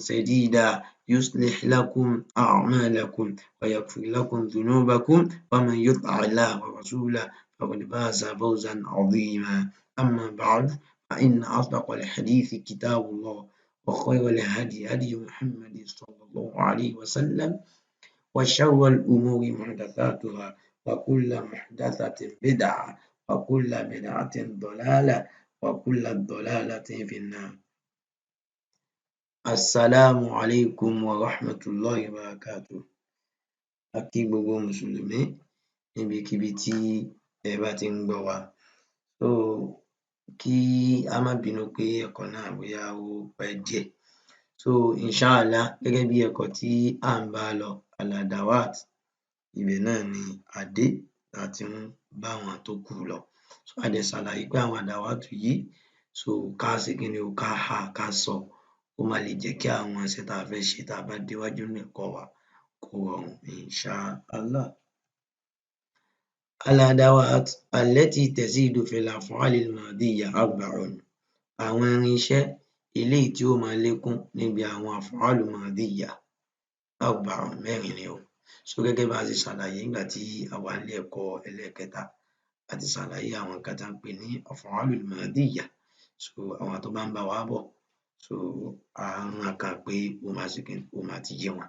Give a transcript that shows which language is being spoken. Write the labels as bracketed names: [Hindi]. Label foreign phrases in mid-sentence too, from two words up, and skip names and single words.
[Arabic] سديدا يصلح لكم أعمالكم ويغفر لكم ذنوبكم ومن يطع الله ورسوله فقد فاز فوزا عظيما أما بعد فإن أصدق الحديث كتاب الله وخير الهدي هدي محمد صلى الله عليه وسلم وشر الأمور محدثاتها وكل محدثة بدعة وكل بدعة ضلالة وكل الضلالة في النار. السلام عليكم ورحمة الله وبركاته. [Yoruba] A kí gbogbo Mùsùlùmí níbikíbi tí ẹ bá ti ń gbọ́ wa. So kí a má bínú pé ẹ̀kọ́ náà bóyá ó pẹ́ díẹ̀. So inshallah gẹ́gẹ́ bí ẹ̀kọ́ tí à ń bá lọ al-adawat ibẹ̀ náà ni a dé tá ti ń bá àwọn tó kù lọ. So a dẹ̀ ṣàlàyé pé àwọn adawat yìí so ká ṣe kí ni o ká há ká sọ ó má lè jẹ́ kí àwọn iṣẹ́ tá a fẹ́ ṣe tá a bá déwájú nínú ẹ̀kọ́ wa kó rọrùn inshallah. [Arabic] الأدوات التي تزيد في الأفعال الماضية أربع. [Yoruba] Àwọn irinṣẹ́ eléyìí tí ó máa lékún níbi àwọn [Arabic] أفعال ماضية أربع [Yoruba] mẹ́rin ni o. So gẹ́gẹ́ bá a ṣe ṣàlàyé nígbà tí a wà nílé ẹ̀kọ́ ẹlẹ́ẹ̀kẹta a ti ṣàlàyé àwọn nǹkan tá ń pè ní [Arabic] أفعال الماضية. [Yoruba] So àwọn tó bá ń bá wa bọ̀ so àwọn kan pé ó máa ṣe kíni ó máa ti yé wọn.